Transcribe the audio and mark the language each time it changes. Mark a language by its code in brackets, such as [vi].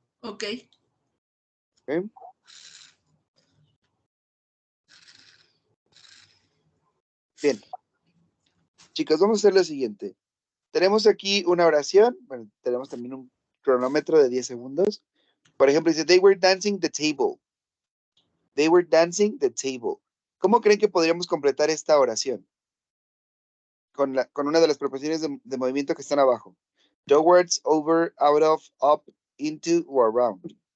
[es] Ok. ¿Ok? Bien. Chicos, vamos a hacer lo siguiente. Tenemos aquí una oración. Bueno, tenemos también un cronómetro de 10 segundos. Por ejemplo, dice, [en] they were dancing the table. [es] They were dancing the table. ¿Cómo creen que podríamos completar esta oración? Con una de las preposiciones de movimiento que están abajo. [en] Towards, over, out of, up, into, o around.